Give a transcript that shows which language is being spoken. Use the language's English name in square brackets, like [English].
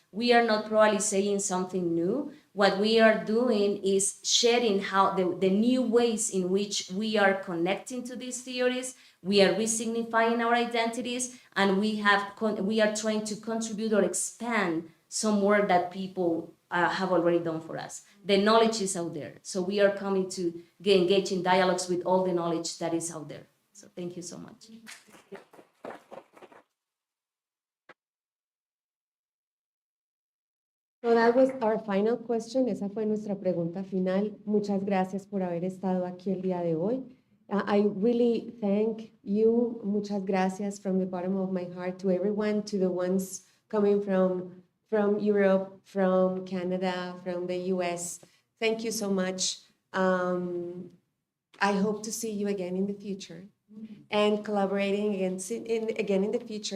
[English] We are not probably saying something new. What we are doing is sharing how the new ways in which we are connecting to these theories, we are resignifying our identities, and we are trying to contribute or expand some work that people have already done for us. The knowledge is out there. So we are coming to engage in dialogues with all the knowledge that is out there. So thank you so much. So that was our final question. [Spanish] Esa fue nuestra pregunta final. Muchas gracias por haber estado aquí el día de hoy. [English] I really thank you. [Spanish] Muchas gracias [English] from the bottom of my heart to everyone, to the ones coming from Europe, from Canada, from the US. Thank you so much. I hope to see you again in the future and collaborating again in the future.